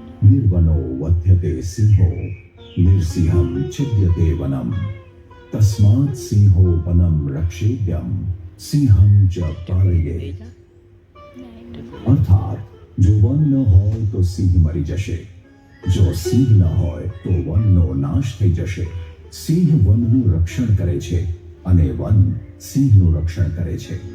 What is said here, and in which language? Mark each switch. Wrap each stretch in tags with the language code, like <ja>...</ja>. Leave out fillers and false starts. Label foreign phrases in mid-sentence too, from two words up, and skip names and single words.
<sa>निर्वनो वध्यते सिंहो निर्सिंहं छिद्यते वनम तस्मात् सिंहो वनम रक्षेद्यम सिंहं च पालयेत्।</sa> <gu>અર્થાત જો વન ન હોય તો સિંહ મરી જશે, જો સિંહ ન હોય તો વનનો નાશ થઈ જશે। સિંહ વનનું રક્ષણ કરે છે અને વન સિંહનું રક્ષણ કરે છે।</gu>